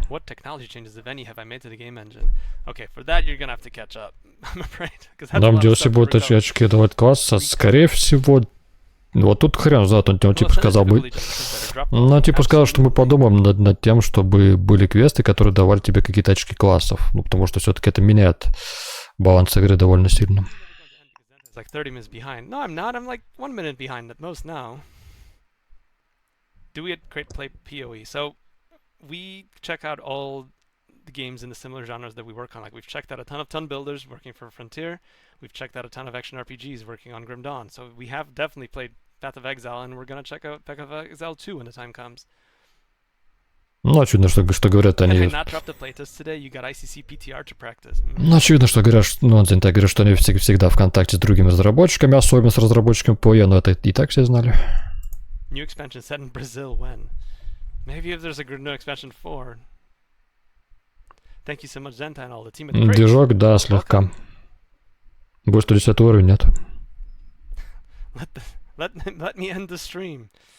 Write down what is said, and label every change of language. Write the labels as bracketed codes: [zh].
[en] What technology changes, if any, have I made to the game engine? Okay, for that you're gonna have to catch up, I'm afraid. [ru] Нам DLC будет очки давать класса, скорее всего. Вот тут хрен знает, он типа сказал бы... Ну, типа сказал, что мы подумаем над тем, чтобы были квесты, которые давали тебе какие-то очки классов. Ну, потому что все-таки это меняет баланс игры довольно сильно. [en] Like 30 minutes behind. No, I'm not. I'm like 1 minute behind at most now. Do we at Crate play PoE? So, we check out all the games in the similar genres that we work on. Like, we've checked out a ton of ton builders working for Frontier. We've checked out a ton of action RPGs working on Grim Dawn. So we have definitely played Path of Exile, and we're gonna check out Path of Exile 2 when the time comes. [ru] Ну, очевидно, что говорят [en] Had I [ru] они... [en] not dropped the playtest today, you got ICC PTR to practice. [ru] Ну, очевидно, что говорят, ну, Зентай говорит, что они всегда в контакте с другими разработчиками, особенно с разработчиками PoE, но это и так все знали. [en] New expansion set in Brazil when? Maybe if there's a good new expansion 4. Thank you so much, Zentai and all the team at the Crate. [ru] Движок, да, слегка. Будет 110 уровень, нет. [en] Let me end the stream.